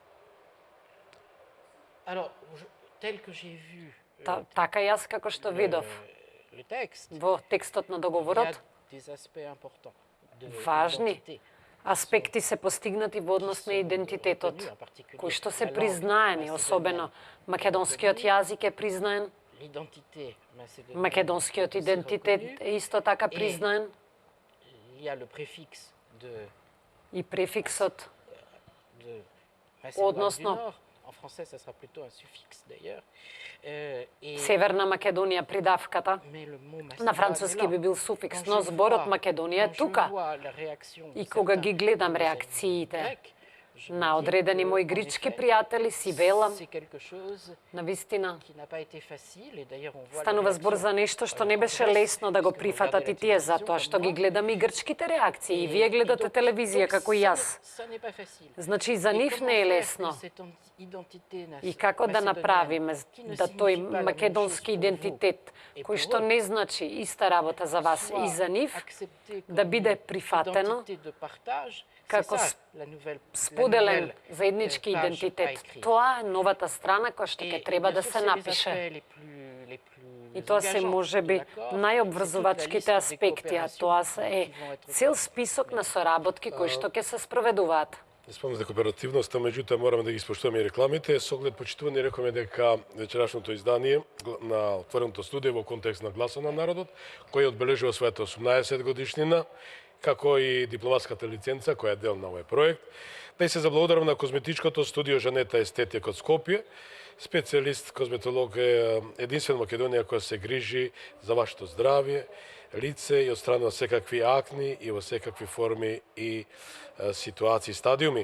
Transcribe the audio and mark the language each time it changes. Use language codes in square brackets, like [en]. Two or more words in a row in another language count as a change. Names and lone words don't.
[mk] Така јас како што видов во текстот на договорот, важни аспекти се постигнати во однос на идентитетот, кои што се признаени, особено македонскиот јазик е признаен, [fr] l'identité macédonienne [mk] Македонскиот [fr] est aussi [mk] идентитет [fr] reconnue. [mk] е исто така признаен [fr] Il y a le préfixe de [mk] и префиксот [fr] Macédoine [mk] Односно- [fr] du Nord. En français, ça sera plutôt un suffixe d'ailleurs. Et, [mk] Северна Македонија придавката. [fr] mais le mot [mk] На [fr] Macédoine [mk] француски [fr] est là. [mk] би бил суфикс, [fr] Quand [mk] но [fr] je [mk] зборот [fr] vois- [mk] Македонија е [fr] quand je [mk] тука. [fr] vois la réaction de [mk] И кога ги [fr] certains [mk] гледам [fr] de mes amis [mk] реакциите [fr] grecs, je me [mk] на [fr] dis [mk] одредени [fr] que, [mk] мои [fr] en [mk] грички [fr] effet, [mk] пријатели си велам, [fr] c'est quelque chose [mk] навистина, [fr] qui n'a pas été facile et d'ailleurs on voit les [mk] станува збор [fr] réactions, [mk] за нешто што не [fr] en [mk] беше [fr] Grèce, [mk] лесно да го [fr] parce que vous [mk] прифатат [fr] regardez [mk] и [fr] la [mk] тие, [fr] télévision [mk] затоа [fr] comme [mk] што ги [fr] moi. [mk] гледам и грчките реакции, и вие [fr] Et [mk] гледате [fr] donc- [mk] телевизија [fr] donc [mk] како и [fr] ça [mk] јас. [fr] ça n'est pas facile. [mk] Значи, за [fr] Et [mk] нив [fr] comment [mk] не е [fr] faire [mk] лесно. [fr] que cette identité [mk] И како да [fr] macédonienne, [mk] направиме [fr] qui ne [mk] да тој [fr] signifie pas la même [mk] македонски [fr] chose pour [mk] идентитет, [fr] vous et [mk] кој [fr] pour [mk] што [fr] eux, [mk] не значи иста работа за вас и за нив, [fr] accepté [mk] да [fr] comme [mk] биде [fr] une [mk] прифатено [fr] identité de partage, c'est [mk] како [fr] ça, la nouvelle [mk] споделен заеднички [fr] page à [mk] идентитет. [fr] écrire. [mk] Тоа е новата страна која што [fr] Et- [mk] ќе [fr] et [mk] треба [fr] bien [mk] да [fr] sûr, [mk] се [fr] c'est les [mk] напише. [fr] aspects les [mk] И [fr] plus [mk] тоа се [fr] engageants [mk] може [fr] de [mk] би [fr] l'accord. [mk] најобврзувачките [fr] C'est toute la liste des [mk] аспекти, а [fr] coopérations [mk] тоа [fr] qui [mk] е [fr] vont être [mk] цел [fr] faites. [mk] список на соработки кои што ќе се спроведуваат. Не спомнам за кооперативноста, меѓутоа мораме да ги испоштуваме и рекламите. Со оглед почитување рекоме дека вечерашното издание на отвореното студио во контекст на Гласот на народот, кој одбележува својата 18 годишнина, како и дипломатската лиценца која е дел на овој проект, да и се заблагодарам на козметичкото студио Жанета Естетика од Скопје, специјалист козметолог е единствен Македонија која се грижи за вашето здравје, лице и отстранува секакви акни и во секакви форми и ситуации, стадиуми.